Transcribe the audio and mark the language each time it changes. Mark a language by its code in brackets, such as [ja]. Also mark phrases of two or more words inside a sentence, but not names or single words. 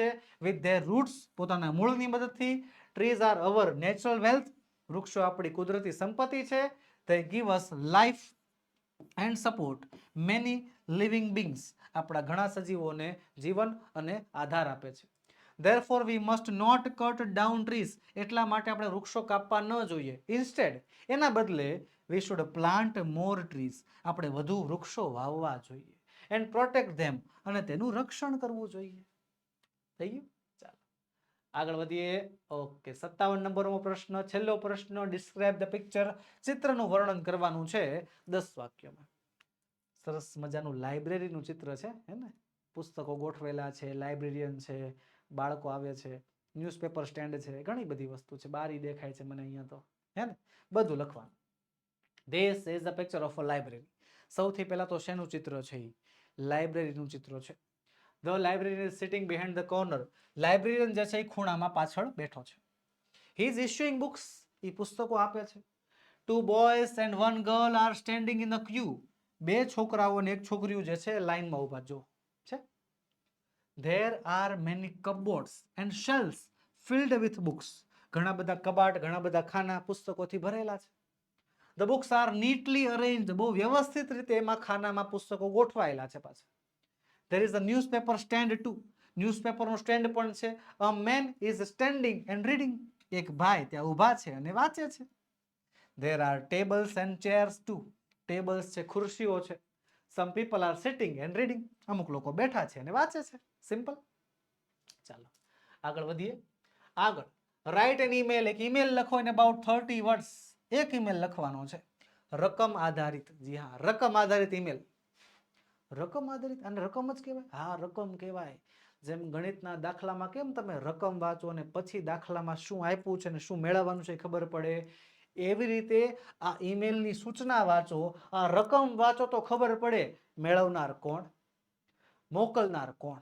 [en] with their roots, [gu] પોતાના મૂળની મદદથી. [en] trees are our natural wealth, [gu] વૃક્ષો આપણી કુદરતી સંપત્તિ છે. [en] they give us life and support many living beings, [gu] આપણા ઘણા સજીવોને જીવન અને આધાર આપે છે. [en] Therefore we must not cut down trees, [gu] એટલા માટે આપણે વૃક્ષો કાપવા ન જોઈએ. [en] ઇન્સ્ટેડ, [gu] એના બદલે [en] we should plant more trees, [gu] આપણે વધુ વૃક્ષો વાવવા જોઈએ. [en] and protect them, [gu] અને તેનું રક્ષણ કરવું જોઈએ. થઈ ગયું? ચાલો આગળ વધીએ. ઓકે, 57 નંબરનો પ્રશ્ન, છેલ્લો પ્રશ્ન. [en] describe the picture, [gu] ચિત્રનું વર્ણન કરવાનું છે 10 વાક્યોમાં. સરસ મજાનું લાઇબ્રેરીનું ચિત્ર છે હે ને, પુસ્તકો ગોઠવેલા છે, લાઇબ્રેરિયન છે, બાળકો આવે છે, [en] newspaper stand [gu] છે, ઘણી બધી વસ્તુ છે, બારી દેખાય છે મને અહીંયા તો હે ને, બધું લખવાનું. [en] This is a picture of a library. [gu] સૌથી પહેલા તો શેનું ચિત્ર છે? લાઇબ્રેરીનું ચિત્ર છે. [en] The librarian is sitting behind the corner. [gu] લાઇબ્રેરિયન જે છે એ ખૂણામાં પાછળ બેઠો છે. [en] He is issuing books. [gu] એ પુસ્તકો આપે છે. [en] Two boys and one girl are standing in a queue. [gu] બે છોકરાઓ અને એક છોકરીઓ જે છે લાઈનમાં ઊભા જો છે. [en] There are many cupboards and shelves filled with books. [gu] ઘણા બધા કબાટ, ઘણા બધા ખાના પુસ્તકોથી ભરેલા છે. [en] The books are neatly arranged. [gu] બહુ વ્યવસ્થિત રીતે એમાં ખાનામાં પુસ્તકો ગોઠવાયેલા છે પાછા. [en] There is a newspaper stand too. [gu] ન્યૂઝપેપરનો સ્ટેન્ડ પણ છે. [en] A man is standing and reading. [gu] એક ભાઈ ત્યાં ઊભા છે અને વાંચે છે. [en] There are tables and chairs too. [gu] ટેબલ્સ છે, ખુરશીઓ છે. [en] Some people are sitting and reading. [gu] અમુક લોકો બેઠા છે અને વાંચે છે. સિમ્પલ. ચાલો આગળ વધીએ. [en] આગળ write an email. [gu] એક ઈમેલ લખો [en] in about 30 words. [gu] એક ઈમેલ લખવાનો છે રકમ આધારિત. જી હા, રકમ આધારિત ઈમેલ. રકમ આધારિત, અને રકમ જ કહેવાય. હા, રકમ કહેવાય. જેમ ગણિતના દાખલામાં કેમ તમે રકમ વાંચો અને પછી દાખલામાં શું આપ્યું છે અને શું મેળવવાનું છે એ ખબર પડે, એવી રીતે આ ઈમેલની સૂચના વાંચો, આ રકમ વાંચો તો ખબર પડે મેળવનાર કોણ, મોકલનાર કોણ.